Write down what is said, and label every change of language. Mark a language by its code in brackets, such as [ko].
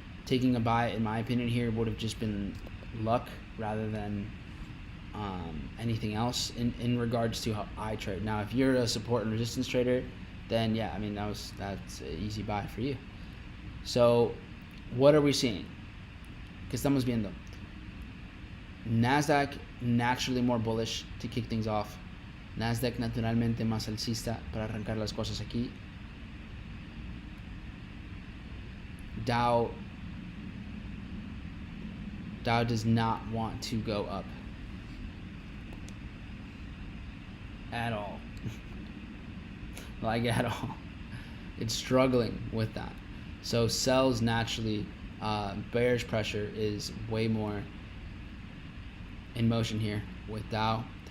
[en] Taking a buy, in my opinion, here would have just been luck rather than anything else in regards to how I trade. Now, if you're a support and resistance trader, then yeah, I mean that's an easy buy for you. So, what are we seeing? [es] ¿Qué estamos viendo? [en] Nasdaq naturally more bullish to kick things off. [es] Nasdaq naturalmente más alcista para arrancar las cosas aquí. [en] Dow does not want to go up at all. Like at all. It's struggling with that. So sells naturally, bearish pressure is way more in motion here with Dow.